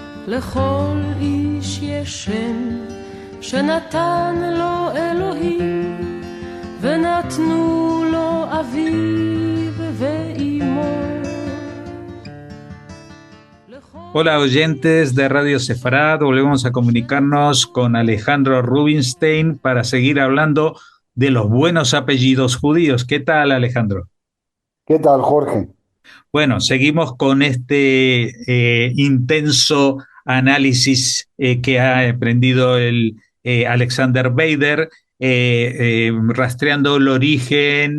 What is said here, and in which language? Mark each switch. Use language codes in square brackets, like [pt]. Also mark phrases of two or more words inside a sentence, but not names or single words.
[he] לכל איש יש שם שנתן לו אלוהים ונתנו לו אביו ואימו. [es] Hola oyentes de Radio Sefarad, volvemos a comunicarnos con Alejandro Rubinstein para seguir hablando de los buenos apellidos judíos. ¿Qué tal, Alejandro? ¿Qué tal, Jorge? Bueno, seguimos con este intenso análisis que ha emprendido el Alexander Bader, rastreando el origen